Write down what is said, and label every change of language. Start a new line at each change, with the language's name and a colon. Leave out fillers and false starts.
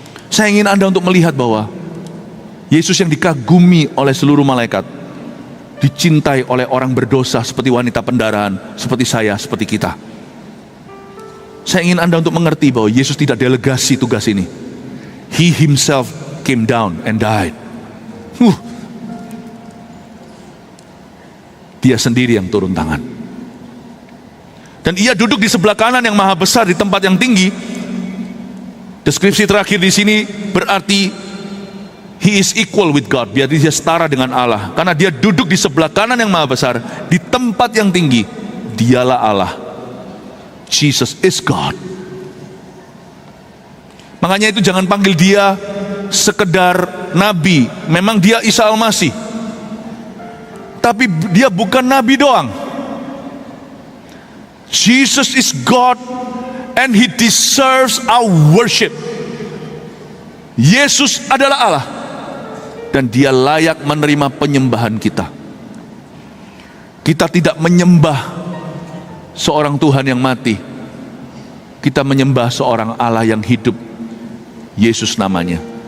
Indonesian: Saya ingin Anda untuk melihat bahwa Yesus yang dikagumi oleh seluruh malaikat, dicintai oleh orang berdosa seperti wanita pendarahan, seperti saya, seperti kita. Saya ingin Anda untuk mengerti bahwa Yesus tidak delegasi tugas ini.
English: He himself came down and died.
Indonesian: Dia sendiri yang turun tangan. Dan ia duduk di sebelah kanan yang maha besar di tempat yang tinggi. Deskripsi terakhir di sini berarti
English: he is equal with God.
Indonesian: Biar dia setara dengan Allah. Karena dia duduk di sebelah kanan yang maha besar di tempat yang tinggi. Dialah Allah.
English: Jesus is God.
Indonesian: Makanya itu jangan panggil dia sekedar nabi. Memang dia Isa Al-Masih, tapi dia bukan nabi doang.
English: Jesus is God and he deserves our worship.
Indonesian: Yesus adalah Allah dan dia layak menerima penyembahan kita. Kita tidak menyembah seorang Tuhan yang mati. Kita menyembah seorang Allah yang hidup. Yesus namanya.